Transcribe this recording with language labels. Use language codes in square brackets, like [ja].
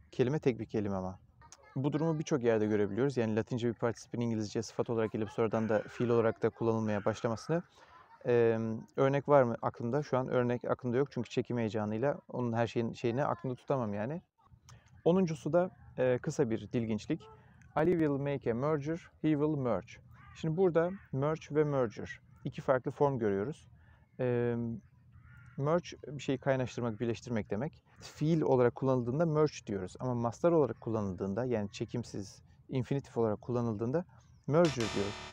[tr] Kelime tek bir kelime ama. Bu durumu birçok yerde görebiliyoruz. Yani Latince bir participin İngilizce sıfat olarak gelip sonradan da fiil olarak da kullanılmaya başlamasını. Örnek var mı aklımda? Şu an örnek aklımda yok çünkü çekim heyecanıyla onun her şeyini aklımda tutamam yani. 10'uncusu da kısa bir dilginçlik. [en] Ali will make a merger, he will merge. [tr] Şimdi burada merge ve merger iki farklı form görüyoruz. Merge bir şeyi kaynaştırmak, birleştirmek demek. Fiil olarak kullanıldığında merge diyoruz ama mastar olarak kullanıldığında yani çekimsiz, infinitif olarak kullanıldığında merger diyoruz.